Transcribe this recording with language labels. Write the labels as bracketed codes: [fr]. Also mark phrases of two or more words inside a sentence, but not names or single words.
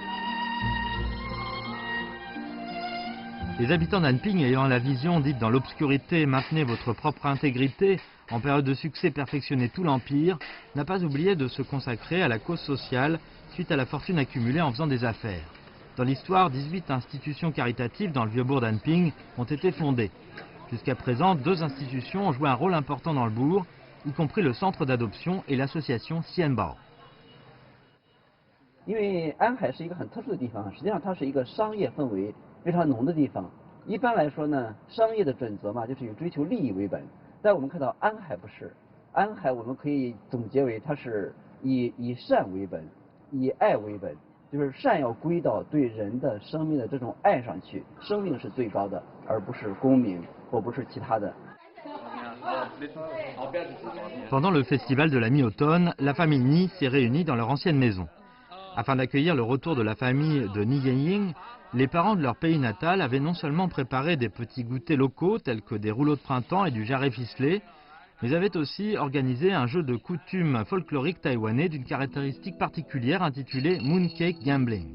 [fr] Les habitants d'Anping ayant la vision dite dans l'obscurité « Maintenez votre propre intégrité » en période de succès perfectionnez tout l'empire, n'a pas oublié de se consacrer à la cause sociale suite à la fortune accumulée en faisant des affaires. Dans l'histoire, 18 institutions caritatives dans le vieux bourg d'Anping ont été fondées. Jusqu'à présent, 2 institutions ont joué un rôle important dans le bourg, y compris le centre d'adoption et l'association Xianbao. [zh] 因为安海是一个很特殊的地方，实际上它是一个商业氛围非常浓的地方。一般来说呢，商业的准则嘛，就是以追求利益为本。但我们看到安海不是，安海我们可以总结为它是以善为本，以爱为本。就是善要归到对人的生命的这种爱上去，生命是最高的，而不是功名或不是其他的。 [fr] Pendant le festival de la mi-automne, la famille Ni s'est réunie dans leur ancienne maison. Afin d'accueillir le retour de la famille de Ni Ying, les parents de leur pays natal avaient non seulement préparé des petits goûters locaux tels que des rouleaux de printemps et du jarret ficelé, mais avaient aussi organisé un jeu de coutumes folkloriques taïwanais d'une caractéristique particulière intitulé [en] Mooncake Gambling.